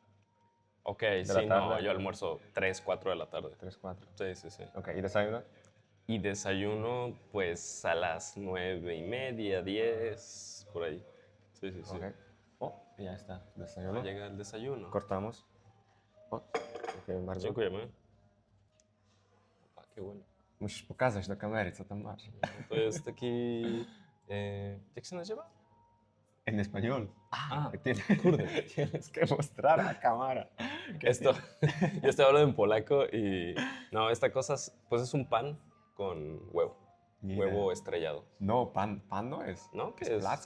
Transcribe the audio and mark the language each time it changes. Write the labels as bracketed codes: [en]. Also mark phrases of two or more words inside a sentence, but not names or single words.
[es] Ok, de la sí, no, tarde, yo almuerzo 3, 4 de la tarde. 3 4. Sí, sí, sí. Ok, ¿y desayuno? Y desayuno, pues a las 9:30, 10, por ahí. Sí, sí, sí. Ok. Oh, ya está, Ah, desayuno. llega el desayuno. Cortamos. [pl] Oh, ok, bardzo. Dziękujemy. [es] Ah, qué bueno. [pl] Musisz pokazać do kamery, co tam masz. No to jest taki... jak się nazywa? [es] En español. Ah, Tienes, [pl] kurde. [es] tienes que mostrar a cámara. ¿Qué Esto, tienes? yo estoy hablando en polaco y... No, esta cosa pues es un pan con huevo. Ni idea. Huevo estrellado. No, pan no es. ¿No? Es ¿Qué es?